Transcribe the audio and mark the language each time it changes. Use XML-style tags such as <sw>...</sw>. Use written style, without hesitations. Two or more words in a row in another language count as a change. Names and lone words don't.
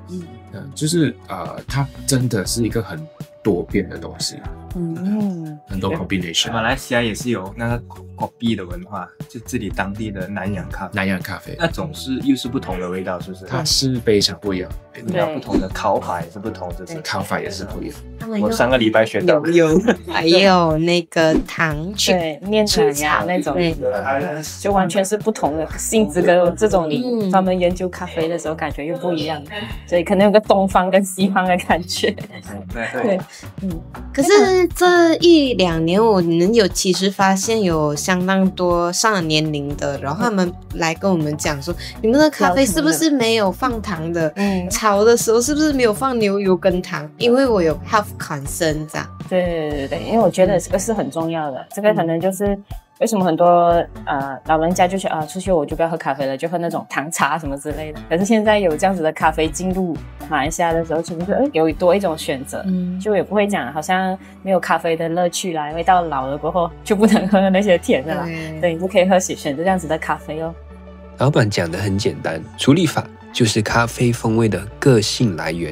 <zh>就是它真的是一個很多變的東西。很多 combination。馬來西亞也是有那個 kopi 的文化，就自己當地的南洋咖啡，那種又是不同的味道，是不是？它是非常不一樣，不同的烤法也是不同，就是烤法也是不一样。我上個禮拜學到還有那個糖去煉糖呀那種，就完全是不同的性質，跟這種你專門研究咖啡的時候感覺又不一樣，所以可能有個東方跟西方的感覺。對，可是這1-2 2年，我們其實發現有相當多上了年齡的，然後他們來跟我們講說，你們的咖啡是不是沒有放糖的？炒的時候是不是沒有放牛油跟糖？因為我有</zh> <en>health concern</en> <zh>這樣。对，因為我覺得這個是很重要的，這個可能就是為什麼很多老人家就說出去我就不要喝咖啡了，就喝那種糖茶什麼之類的。可是現在有這樣子的咖啡進入馬來西亞的時候，其實是有多一種選擇，就也不會講好像沒有咖啡的樂趣啦，因為到老了過後就不能喝那些甜的啦，對，你就可以選擇這樣子的咖啡哦。老闆講得很簡單，處理法就是咖啡風味的個性來源。</zh>